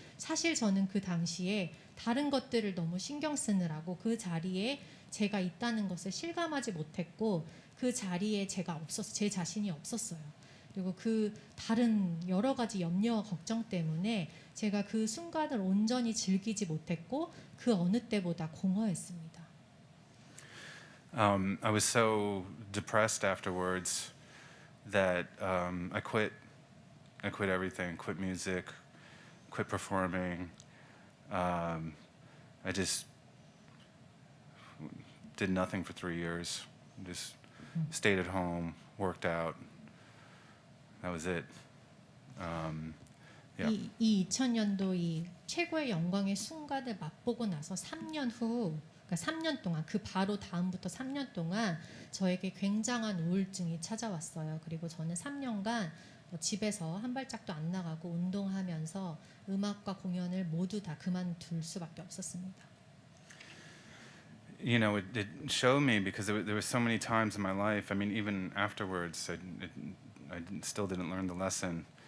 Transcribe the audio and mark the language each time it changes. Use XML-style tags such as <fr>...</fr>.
<ko>사실 저는 그 당시에 다른 것들을 너무 신경 쓰느라고 그 자리에 제가 있다는 것을 실감하지 못했고 그 자리에 제가 없었어요. 제 자신이 없었어요. 그리고 그 다른 여러 가지 염려와 걱정 때문에 제가 그 순간을 온전히 즐기지 못했고 그 어느 때보다 공허했습니다.</ko> <en>I was so depressed afterwards that I quit. I quit everything. Quit music. Quit performing. I just did nothing for 3 years. Just stayed at home, worked out. That was it. Yeah.</en> <ko>이 2000년도 이 최고의 영광의 순간을 맛보고 나서 3년 후, 그러니까 3년 동안 그 바로 다음부터 3년 동안 저에게 굉장한 우울증이 찾아왔어요. 그리고 저는 3년간 집에서 한 발짝도 안 나가고 운동하면서 음악과 공연을 모두 다 그만둘 수밖에 없었습니다.</ko> <en>You know, it showed me because there were so many times in my life. I mean, even afterwards, I still didn't learn the lesson.</en>